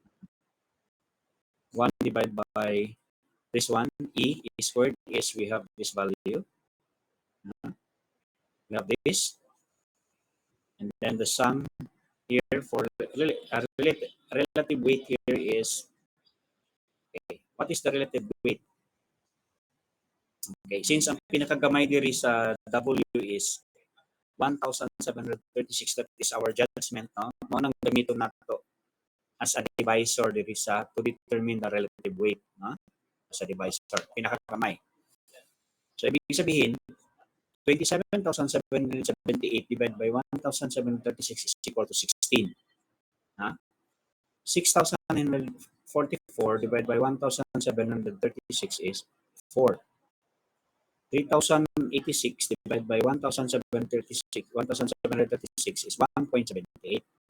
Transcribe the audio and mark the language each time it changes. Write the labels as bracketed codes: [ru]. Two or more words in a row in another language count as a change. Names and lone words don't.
[en] 1 divided by this one, E squared is we have this value. We have this. And then the sum here for relative weight here is, okay, what is the relative weight? Okay, since [ceb] ang pinakagamay diri sa [en] W is 1,736, that is our judgment, no? [ceb] Mo nang gamiton nato [en] as a divisor [ceb] diri sa [en] to determine the relative weight, [ceb] no? [en] As a divisor, pinakagamay. So [tl] ibig sabihin, [en] 27,778 divided by 1,736 is equal to 16. 6,944 divided by 1,736 is 4. 3,086 divided by 1,736 is 1.78.